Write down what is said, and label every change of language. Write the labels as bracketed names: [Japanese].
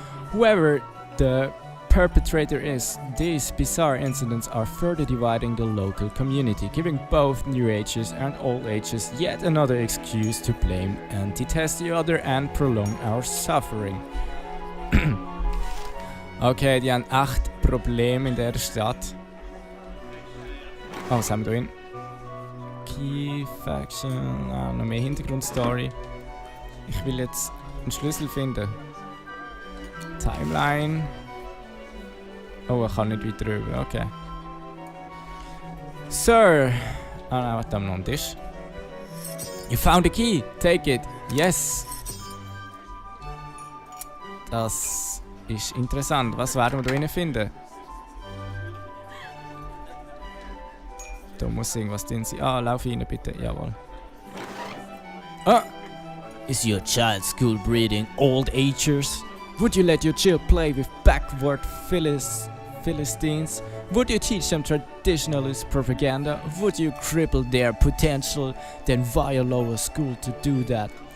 [English] Whoever the perpetrator is, these bizarre incidents are further dividing the local community, giving both New Agers and Old Agers yet another excuse to blame and detest the other and prolong our suffering. [German] Okay, die haben echt Probleme in dieser Stadt. Oh, was haben wir da hin? Key Faction, noch mehr Hintergrundstory. Ich will jetzt einen Schlüssel finden. Timeline. Oh, ich kann nicht weiter rüber, okay. Sir! Ah nein, warte, noch ein Tisch. [English] You found the key! Take it! Yes! [German] Das ist interessant. Was werden wir da drinnen finden? Da muss irgendwas drin sein. Ah, lauf rein bitte. Jawohl. Ah! [English] Is your child school breeding old agers? Would you let your child play with backward Philistines? Would you teach them traditionalist propaganda? Would you cripple their potential, then violate a school to do that?